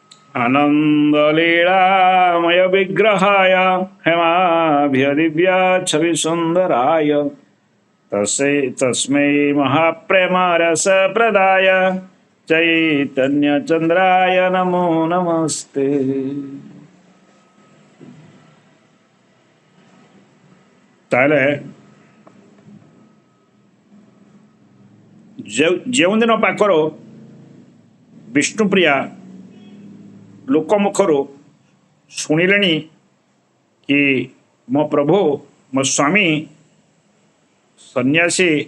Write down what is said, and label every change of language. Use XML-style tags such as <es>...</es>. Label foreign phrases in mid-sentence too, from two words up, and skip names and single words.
<sa>आनन्दलीलामय विग्रहाय हेमाभ्य दिव्या छवि सुन्दराय तस्मै महाप्रेम रस प्रदाय चैतन्यचन्द्राय नमो नमस्ते।</sa> <or>ତାହେଲେ ଯେଉଁଦିନ ପାଖରୁ ବିଷ୍ଣୁପ୍ରିୟା ଲୋକମୁଖରୁ ଶୁଣିଲେଣି କି ମୋ ପ୍ରଭୁ ମୋ ସ୍ୱାମୀ ସନ୍ନ୍ୟାସୀ</or>